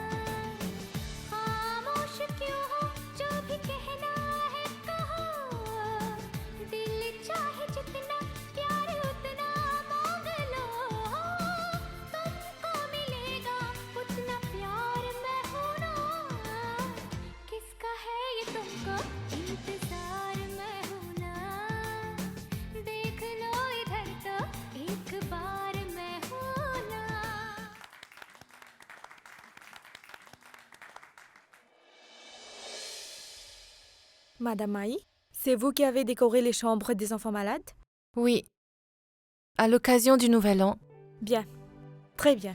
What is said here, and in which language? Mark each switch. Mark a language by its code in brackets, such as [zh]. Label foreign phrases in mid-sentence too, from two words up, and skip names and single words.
[hi] खामोश क्यों हो जो भी कहना है कहो दिल चाहे जितना प्यार उतना मांग लो तुमको मिलेगा उतना प्यार मैं हूँ ना किसका है ये तुमको इंतजार में हूँ ना देख लो इधर तो एक बार मैं हूँ ना [fr] Madame Maï, c'est vous qui avez décoré les chambres des enfants malades? Oui. À l'occasion du Nouvel An. Bien. Très bien.